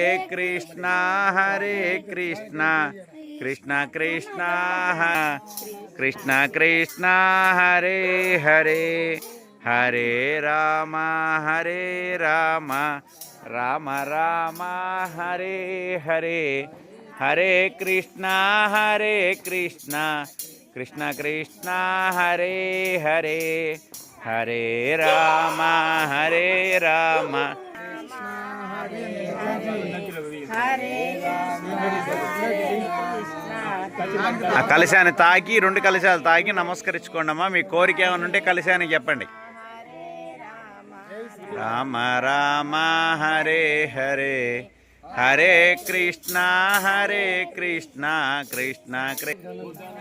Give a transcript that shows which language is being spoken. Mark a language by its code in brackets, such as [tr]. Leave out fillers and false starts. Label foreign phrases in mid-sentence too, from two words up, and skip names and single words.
[sa] కృష్ణ కృష్ణ కృష్ణ కృష్ణ కృష్ణ హరే హరే హరే రామ రామ రామ హరే హరే హరే కృష్ణ కృష్ణ కృష్ణ కృష్ణ హరే హరే హరే రామ రామ. [te] ఆ కలశాన్ని తాకి, 2 కలశాలు తాకి నమస్కరించుకోండి అమ్మా. మీ కోరిక ఏమైనా ఉంటే కలశానికి చెప్పండి. [sa] రామ రామ హరే హరే హరే కృష్ణ కృష్ణ కృష్ణ కృష్ణ.